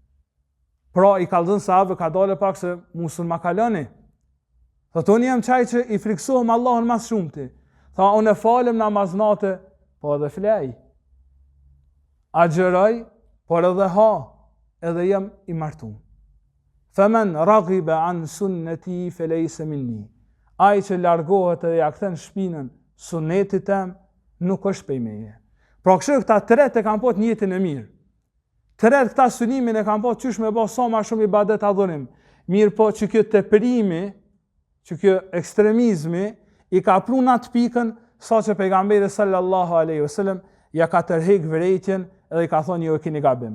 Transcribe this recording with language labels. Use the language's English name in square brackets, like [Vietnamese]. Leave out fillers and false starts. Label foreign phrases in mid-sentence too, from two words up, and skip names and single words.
[Albanian] Pra i kallzon sahabë ka dalë pak se musul ma kaloni. Thot, unë jam çaj që i friksohem Allahun mas shumti. Tha, unë e falem namaznate, po edhe flej. Agjeroj, por edhe ha. edhe jam i martuar. [Arabic] فمن رغب عن سنتي فليس مني. [Albanian] Ai që largohet edhe ja kthen shpinën sunetit tem, nuk është prej meje. Pra kështu këta tret e kanë po të njëjtin e mirë. Tret këta synimin e kanë po qysh me bë sa më shumë ibadet adhurim. Mirë po që kjo teprimi, që kjo ekstremizmi i ka pru në atë pikën sa që pejgamberi [Arabic] صلى الله عليه وسلم [Albanian] ja ka tërheq vërejtjen edhe i ka thonë jo e keni gabim.